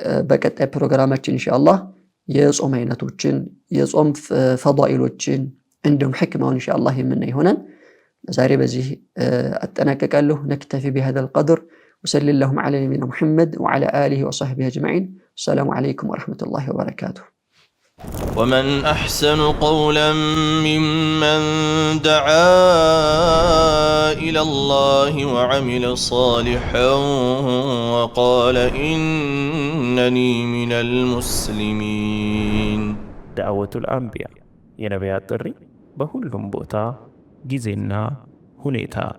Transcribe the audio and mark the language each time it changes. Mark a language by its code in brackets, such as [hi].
[am] በቀጣይ ፕሮግራማችን ኢንሻአላህ የጾም አይነቶችን የጾም ፈዳኢሎችን እንደውም ህክማውን ኢንሻአላህ የምናይ ይሆናል ዛሬ በዚህ አጠናቀቃለሁ [ar] نكتفي بهذا القدر وصلى اللهم على نبينا محمد وعلى آله وصحبه أجمعين السلام عليكم ورحمة الله وبركاته ومن أحسن قولا ممن دعا إلى الله وعمل صالحا وقال إنني من المسلمين دعوة الأنبياء [am] የነቢያት ጥሪ በሁሉም ቦታ ጊዜና ሁኔታ